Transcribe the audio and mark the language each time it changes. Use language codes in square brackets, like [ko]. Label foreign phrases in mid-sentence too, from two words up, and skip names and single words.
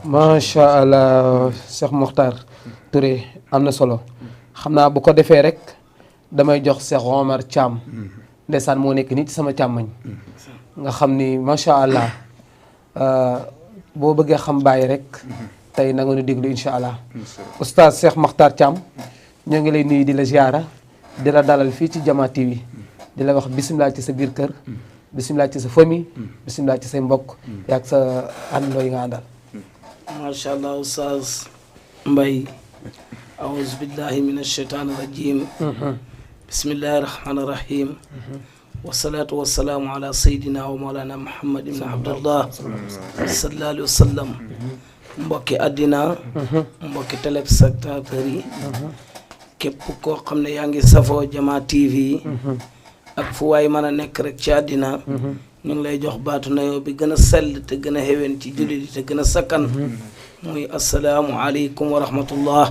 [ar] ما شاء الله [wo] Cheikh Mokhtar Touré am na solo xam naa bu ko defee rek damay jox Cheikh Omar Thiam ndeysaan moo nekk nii ci sama càmmañ nga xam ni [ar] ما شاء الله [wo] boo bëggee xam Baye rek tey na nga nu déglu [ar] إن شاء الله [wo] oustaz Cheikh Mokhtar Thiam ñoo ngi lay nuyu di la ziara di la dalal fii ci Jama TV di la wax bisimilah ci sa biir kër. bisimilah ci sa famille. bisimilah ci say mbokk. yaag sa àndandoo yi nga àndal. [ar] ما شاء الله oustaz Mbaye أعوذ بالله من الشيطان الرجيم بسم الله الرحمن الرحيم والصلاة والسلام على سيدنا ومولانا محمد بن عبد الله صلى الله عليه وسلم [wo] mbokki àddina mbokki téléspectateurs yi képp koo xam ne yaa ngi safoo Jama TV ak fu waay mën a nekk rek ci àddina ñu ngi lay jox baatu nayoo bi gën a sell te gën a xewen ci jullit yi te gën a sakkan muy [ar] السلام عليكم ورحمة الله.